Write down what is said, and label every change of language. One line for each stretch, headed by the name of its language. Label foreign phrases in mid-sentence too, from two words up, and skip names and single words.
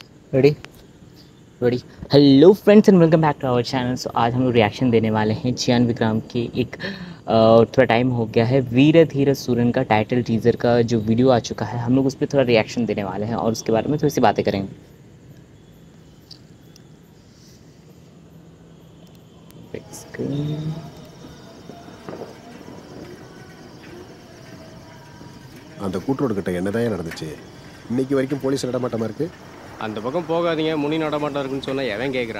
English: ready ready. hello friends and welcome back to our channel.
Hindi: सो आज हम लोग रिएक्शन देने वाले हैं चियान विक्रम की एक थोड़ा टाइम हो गया है वीर धीर सूरन का
English: title teaser
Hindi: का जो वीडियो आ चुका है, हम लोग उस पर थोड़ा रिएक्शन देने वाले हैं और उसके बारे में थोड़ी सी बातें करेंगे।
Tamil: அந்த கூட்டரோடு கிட்ட என்னதான் நடந்துச்சு? இன்னைக்கு வரைக்கும் போலீஸ் நடமாட்டமா இருக்கு. அந்த பக்கம் போகாதீங்க, முனி நடமாட்டம் இருக்குன்னு சொன்னா எவன் கேட்குறான்?